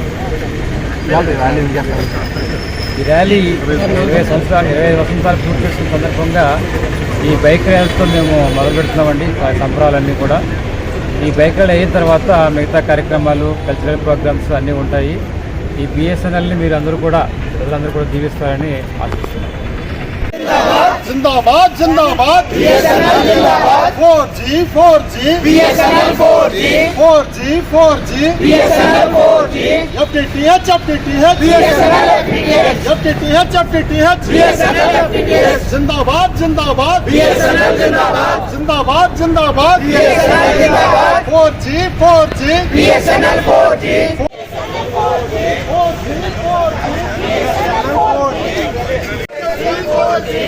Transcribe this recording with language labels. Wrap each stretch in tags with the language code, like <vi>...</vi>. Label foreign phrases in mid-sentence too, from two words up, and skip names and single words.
<te>ఈ ర్యాలీ 25 వసంతాలు పూర్తి చేసిన సందర్భంగా ఈ బైక్ ర్యాలీతో మేము మొదలు పెడుతున్నామండి. సంబరాలన్నీ కూడా ఈ బైక్ ర్యాలీ అయిన తర్వాత మిగతా కార్యక్రమాలు,</te> <en>cultural programs</en> <te>అన్నీ ఉంటాయి. ఈ BSNLని ప్రజలందరూ కూడా దీవిస్తారని ఆశిస్తున్నాం.</te> <hi>जिंदाबाद जिंदाबाद BSNL जिंदाबाद 4G 4G BSNL 4G 4G 4G BSNL 4G FTTH FTTH BSNL FTTH FTTH BSNL FTTH जिंदाबाद जिंदाबाद BSNL जिंदाबाद जिंदाबाद जिंदाबाद BSNL जिंदाबाद 4G 4G BSNL 4G 4G 4G BSNL 4G 4G</hi>